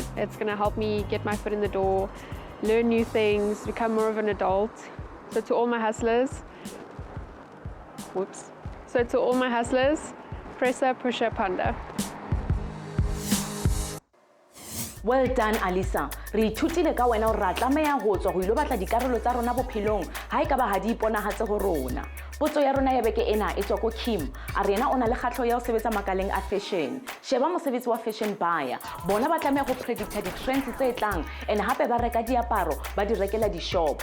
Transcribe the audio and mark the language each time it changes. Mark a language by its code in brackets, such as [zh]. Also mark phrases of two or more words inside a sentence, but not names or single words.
[en] It's going to help me get my foot in the door, learn new things, become more of an adult. So to all my hustlers, presser, pusher, panda. Well done, Alyssa. [tn] re ithutile ka wena o ra tlameya go tswa go ilo batla dikarolo tsa rona bophelong ha e ka ba ha di iponagatse go rona. Potso ya rona ya beke ena e tswa ko Kim a re yena o na le kgatlho ya go sebetsa makaleng a fashion. Sheba mosebetsi wa fashion buyer, bona ba tlameya go predicta di-trends tse tlang and hape ba reka diaparo ba di rekela di-shopo.